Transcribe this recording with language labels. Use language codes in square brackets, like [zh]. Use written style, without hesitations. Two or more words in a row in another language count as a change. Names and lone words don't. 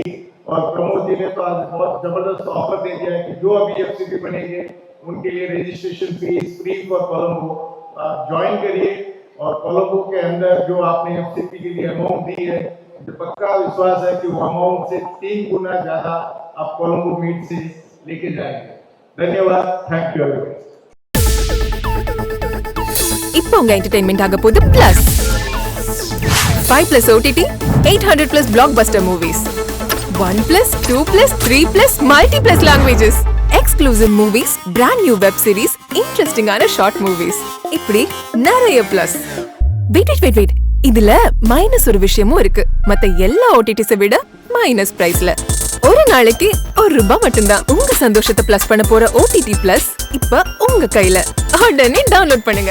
[hi] और प्रमोद जी ने तो आज बहुत जबरदस्त ऑफर दे दिया है कि जो अभी FCP बनेंगे उनके लिए [en] registration fees free for [hi] कोलंबो, आप ज्वाइन करिए। और कोलंबो के अंदर जो आपने FCP के लिए अमाउंट दी है, मुझे पक्का विश्वास है कि वो अमाउंट से 3 गुना ज्यादा आप कोलंबो मीट से लेके जाएंगे। [en] धन्यवाद। thank you everyone. [ta] இப்போ உங்க என்டர்டெயின்மெண்ட் ஆக போகுது [en] பிளஸ் 5+ OTT 800+ blockbuster movies 1+, 2+, 3+, multi+ languages, exclusive movies, brand new web series, interesting ஆன short movies, [ta] இப்படி நிறைய plus. Wait, இதுல மைனஸ் ஒரு விஷயமும் இருக்கு. மத்த எல்லா OTTs விட [en] minus price [ta] ஒரு நாளைக்கு ₹1 மட்டும்தான். உங்க சந்தோஷத்தை பிளஸ் பண்ண போற OTT Plus இப்ப உங்க கையில. உடனே டவுன்லோட் பண்ணுங்க.